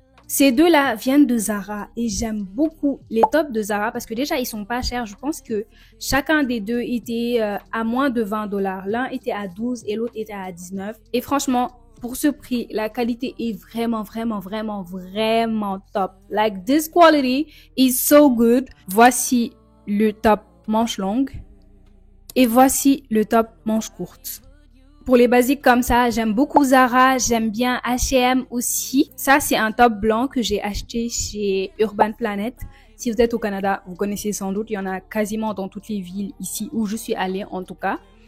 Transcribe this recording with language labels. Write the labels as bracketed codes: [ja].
[fr] Ces 2-là viennent de Zara et j'aime beaucoup les tops de Zara parce que déjà, ils sont pas chers. Je pense que chacun des 2 était à moins de 20 $. L'un était à 12 et l'autre était à 19. Et franchement, pour ce prix, la qualité est vraiment, vraiment, vraiment, vraiment top. [en] Like, this quality is so good. [fr] Voici le top manche longue et voici le top manche courte. Pour les basiques comme ça, j'aime beaucoup Zara, j'aime bien H&M aussi. Ça, c'est un top blanc que j'ai acheté chez Urban Planet. Si vous êtes au Canada, vous connaissez sans doute, il y en a quasiment dans toutes les villes ici où je suis allée en tout cas.